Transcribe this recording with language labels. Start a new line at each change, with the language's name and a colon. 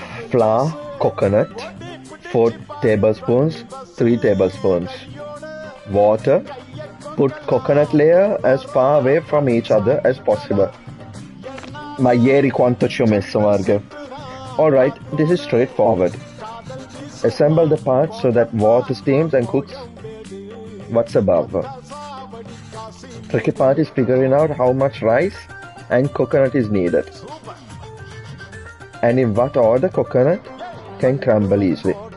English: Flour, coconut, 4 tablespoons, 3 tablespoons. Water, put coconut layer as far away from each other as possible.
Italian: Ma ieri quanto ci ho messo, Marga.
English: Alright, this is straightforward. Assemble the parts so that water steams and cooks what's above. Tricky part is figuring out how much rice and coconut is needed. And in what order coconut can crumble easily.